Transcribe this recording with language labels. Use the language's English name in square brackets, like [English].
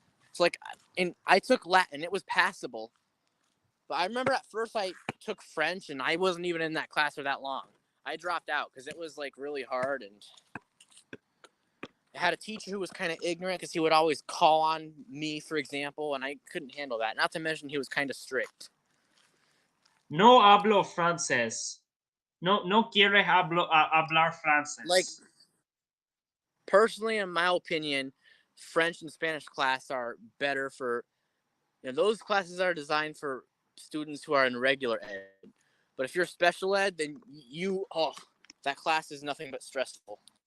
[English] It's like, and I took Latin. It was passable. But I remember at first I took French, and I wasn't even in that class for that long. I dropped out because it was, like, really hard, and I had a teacher who was kind of ignorant because he would always call on me, for example, and I couldn't handle that. Not to mention he was kind of strict. [Spanish] No hablo francés. No quiere hablar francés. [English] Like, personally, in my opinion, French and Spanish class are better for, those classes are designed for students who are in regular ed. But if you're special ed, then that class is nothing but stressful.